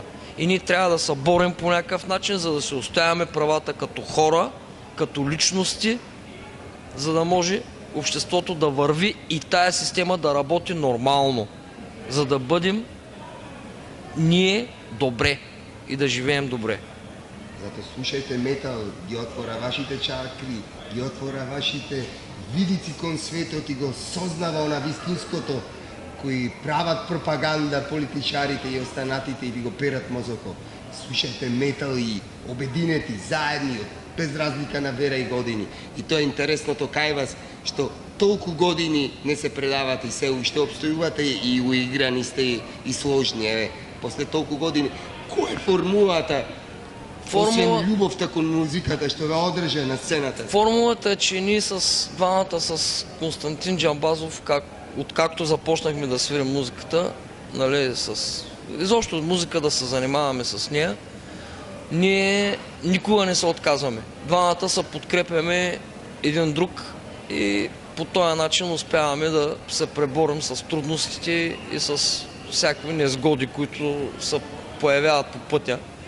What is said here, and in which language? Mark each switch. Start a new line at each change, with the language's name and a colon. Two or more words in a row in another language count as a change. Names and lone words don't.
Bulgarian: И ние трябва да се борим по някакъв начин, за да се отстояваме правата като хора, като личности, за да може обществото да върви и тая система да работи нормално, за да бъдем ние добре и да живеем добре.
Macedonian: Зато слушајте метал, ги отвора вашите чакри, ги отвора вашите видици кон светот и го сознава она вистинското, кои прават пропаганда политичарите и останатите и ви го перат мозокот. Слушајте метал и обединети, заедни, без разлика на вера и години. И тоа е интересното кај вас, што толку години не се предавате и се уште обстојувате и уиграни сте и сложни. Еве, после толку години, која е формулата? Освен љубовта кон музиката што ве одржа на сцената.
Bulgarian: Формулата е, че ние с двамата, с Константин Джамбазов, откакто започнахме да свирим музиката, нали, изобщо музика да се занимаваме с нея, ние никога не се отказваме. Двамата се подкрепяме един друг и по този начин успяваме да се преборим с трудностите и с всякакви незгоди, които се появяват по пътя.